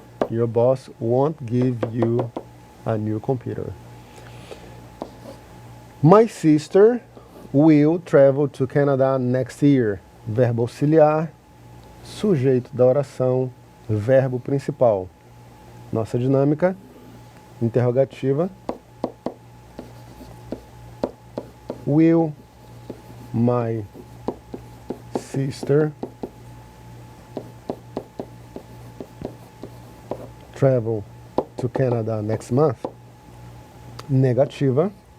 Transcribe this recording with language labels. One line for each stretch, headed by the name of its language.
English: Your boss won't give you a new computer. My sister will travel to Canada next year.
Portuguese: Verbo auxiliar, sujeito da oração, verbo principal. Nossa dinâmica, interrogativa.
English: Will my sister travel to Canada next month? Negativa.